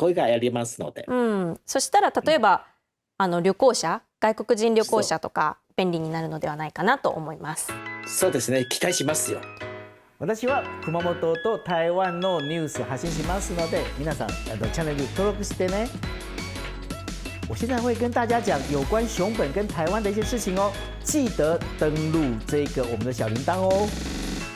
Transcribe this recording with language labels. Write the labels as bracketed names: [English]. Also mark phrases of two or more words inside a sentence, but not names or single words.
[Japanese] これがやりますので、そしたら例えば、旅行者、外国人旅行者とか便利になるのではないかなと思います。そうですね、期待しますよ。私は熊本と台湾のニュース発信しますので、皆さんチャンネル登録してね。 [Chinese] 我现在会跟大家讲有关熊本跟台湾的一些事情哦，记得登录这个我们的小铃铛哦。